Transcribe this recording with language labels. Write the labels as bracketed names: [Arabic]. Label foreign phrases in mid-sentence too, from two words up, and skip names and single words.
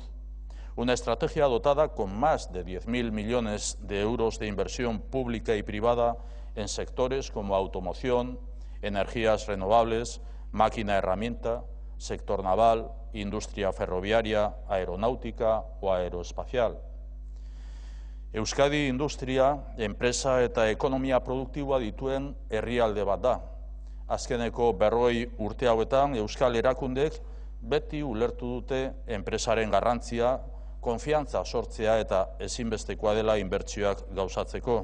[Spanish] Una estrategia dotada con más de 10.000 millones de euros de inversión pública y privada en sectores como automoción, energías renovables, máquina-herramienta, sector naval, industria ferroviaria, aeronáutica o aeroespacial. [Basque] Euskadi industria, enpresa eta ekonomia produktiboa dituen herrialde bat da. Azkeneko 40 urte hauetan euskal erakundek beti ulertu dute enpresaren garrantzia, konfiantza sortzea eta ezinbestekoa dela inbertsioak gauzatzeko.